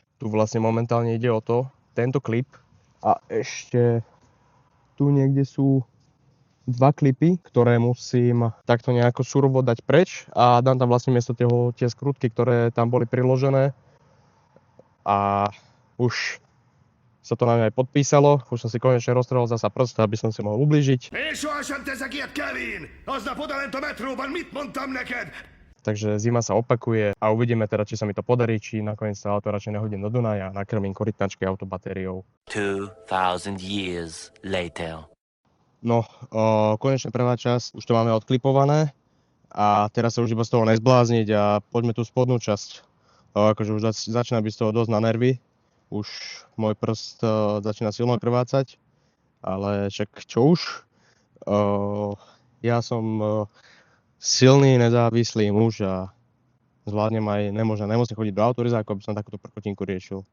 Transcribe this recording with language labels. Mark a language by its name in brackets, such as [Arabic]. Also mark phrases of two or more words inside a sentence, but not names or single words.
[Slovak] Tu vlastne momentálne ide o to, tento klip a ešte tu niekde sú 2 klipy, ktoré musím takto nejako surovo dať preč a dám tam vlastne miesto tie skrutky, ktoré tam boli priložené a už sa to na mňa aj podpísalo, už som si konečne roztrhol zasa prst, aby som si mohol ublížiť. [Hungarian] Én sohasem teszek ilyet, Kevin! Aznap odalent a metróban mit mondtam neked? [Slovak] Takže zima sa opakuje a uvidíme teda, či sa mi to podarí, či nakoniec sa auto radšej nehodím do Dunaja a nakrmím korytnačky autobatériou. [English] 2000 years later. [Slovak] No, konečne prvá časť, už to máme odklipované a teraz sa už iba z toho nezblázniť a poďme tú spodnú časť. Akože už začína byť z toho dosť na nervy. Už môj prst začína silno krvácať, ale však čo už? Ja som silný, nezávislý muž a zvládnem aj, nemusím chodiť do autorizáku, aby som takúto prkotinku riešil.